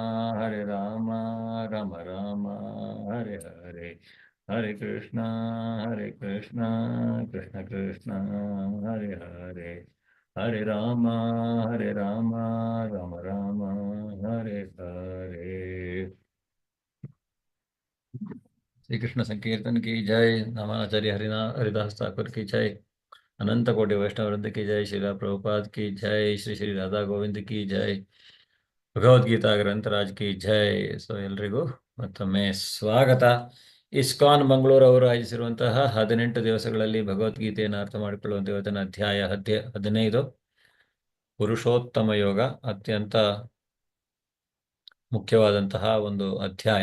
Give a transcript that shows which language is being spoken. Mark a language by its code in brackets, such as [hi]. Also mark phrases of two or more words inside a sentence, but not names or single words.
[sa] ರಾಮ ಹರೆ ಹರೆ ಹರೆ ಕೃಷ್ಣ ಕೃಷ್ಣ ಕೃಷ್ಣ ಹರೆ ಹರೆ ಹರೆ ರಾಮ ರಾಮ ಹರೆ ಹರೆ [hi] श्री कृष्ण संकीर्तन की जय। नामाचार्य हरिदास ठाकुर की जय। अनंत कोटि वैष्णव वृंद की जय। श्रीला प्रभुपाद की जय। श्री श्री राधा ಗೋವಿಂದ की जय। [kn] ಭಗವದ್ಗೀತಾ ಗ್ರಂಥರಾಜ್ [hi] की जय। [kn] ಸೊ ಎಲ್ರಿಗೂ ಮತ್ತೊಮ್ಮೆ ಸ್ವಾಗತ। ಇಸ್ಕಾನ್ ಮಂಗಳೂರು ಅವರು ಆಯೋಜಿಸಿರುವಂತಹ 18 ದಿವಸಗಳಲ್ಲಿ ಭಗವದ್ಗೀತೆಯನ್ನು ಅರ್ಥ ಮಾಡಿಕೊಳ್ಳುವಂಥ ಇವತ್ತಿನ ಅಧ್ಯಾಯ 15 ಪುರುಷೋತ್ತಮ ಯೋಗ, ಅತ್ಯಂತ ಮುಖ್ಯವಾದಂತಹ ಒಂದು ಅಧ್ಯಾಯ.